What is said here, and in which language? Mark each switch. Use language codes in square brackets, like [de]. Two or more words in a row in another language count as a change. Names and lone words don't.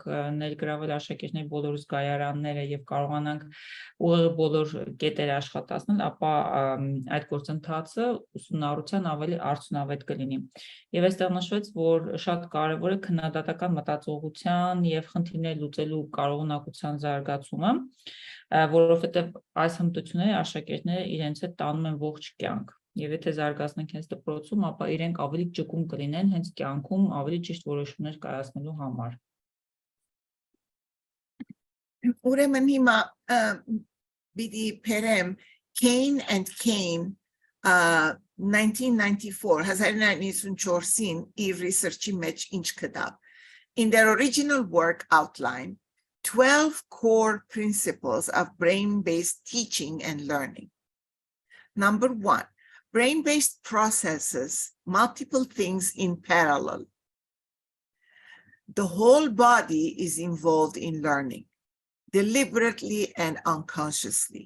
[hy] ներգրավել աշակերտների բոլոր զգայարանները եւ կարողանանք ուղեղի բոլոր կետերը աշխատացնել, ապա այդ գործընթացը ուսումնառության ավելի արդյունավետ կլինի։ Եվ այստեղ նշվեց, որ շատ կարևոր է քննադատական մտածողության եւ խնդիրներ լուծելու կարողունակության զարգացումը, որովհետեւ այս հմտությունները աշակերտները իրենց հետ տանում են ողջ կյանք։ Եվ եթե զարգացնենք հենց դպրոցում, ապա իրենք ավելի ճկուն կլինեն հենց կյանքում ավելի ճիշտ որոշումներ կայացնելու համար։ Ուրեմն հիմա պիտի բերեմ Kane and Kane 1994-1994-ին իր research-ի մեջ ինչ կտավ. [en] In their original work outline, 12 core principles of brain-based teaching and learning. Number 1, brain-based processes multiple things in parallel. The whole body is involved in learning, deliberately and unconsciously.